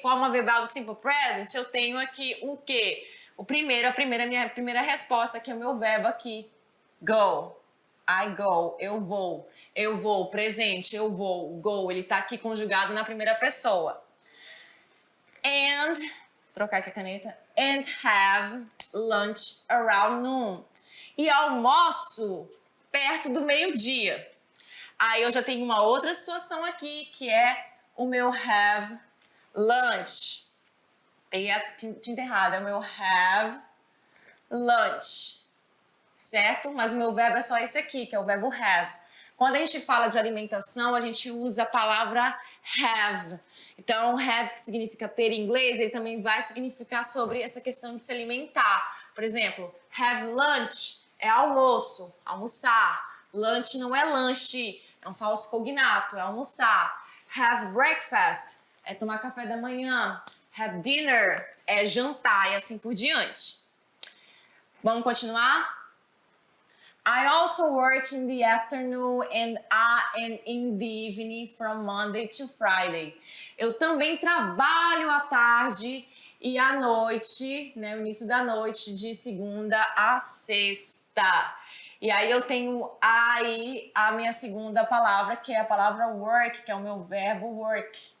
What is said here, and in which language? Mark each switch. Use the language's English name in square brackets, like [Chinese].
[Portuguese] Forma verbal do Simple Present, eu tenho aqui o quê? Minha primeira resposta, que é o meu verbo aqui. [English] Go. I go. [Portuguese] Eu vou. Eu vou. Presente. Eu vou. Go. Ele tá aqui conjugado na primeira pessoa. [English] And, [Portuguese] trocar aqui a caneta. [English] And have lunch around noon. [Portuguese] E almoço perto do meio-dia. Aí eu já tenho uma outra situação aqui, que é o meu have lunch. Peguei a tinta errada, é o meu have lunch. Certo? Mas o meu verbo é só esse aqui, que é o verbo have. Quando a gente fala de alimentação, a gente usa a palavra have. Então, have, que significa ter em inglês, ele também vai significar sobre essa questão de se alimentar. Por exemplo, have lunch é almoço, almoçar. Lunch não é lanche, é um falso cognato, é almoçar. Have breakfast é tomar café da manhã. Have dinner é jantar e assim por diante. Vamos continuar? [English] I also work in the afternoon and in the evening from Monday to Friday. [Portuguese] Eu também trabalho à tarde e à noite, né, o início da noite, de segunda a sexta. E aí eu tenho aí a minha segunda palavra, que é a palavra work, que é o meu verbo work.